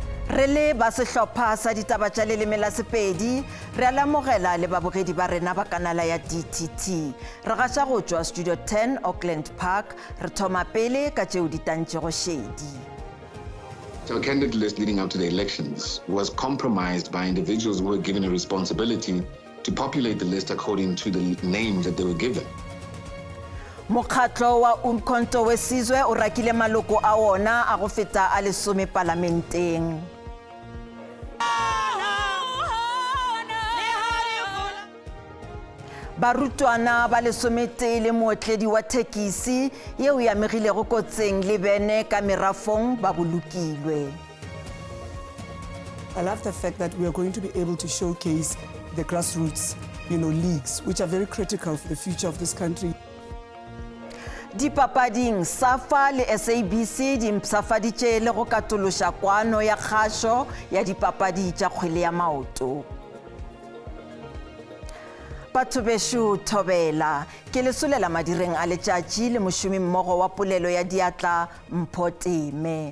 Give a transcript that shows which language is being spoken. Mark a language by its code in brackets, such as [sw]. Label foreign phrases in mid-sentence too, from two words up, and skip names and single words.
[nso] Re le ba sehlopha sa ditaba tša leleme la Sepedi re a lamogela le babogedi ba rena ba kanala ya DTT re gaša go tšwa Studio 10 Auckland Park re thoma pele ka tšeo di tantšego šedi. [en] Our candidate list leading up to the elections was compromised by individuals who were given a responsibility to populate the list according to the names that they were given. [nso] Mokgatlo wa Umkhonto weSizwe o rakile maloko a ona a go feta a 10 parlamenteng. Barutwana ba 11 le mootledi wa thekisi yeo ya megilego kotseng le bene ka merafong ba bolokilwe. [en] I love the fact that we are going to be able to showcase the grassroots, leagues, which are very critical for the future of this country. [nso] Dipapading SAFA le SABC di mpsafaditše le go katološa kwano ya kgašo ya dipapadi tša kgwele ya maoto. Batho bešo thobela ke lesolela madireng a letšatši le mošomi mmogo wa polelo ya diatla Mpho Teme.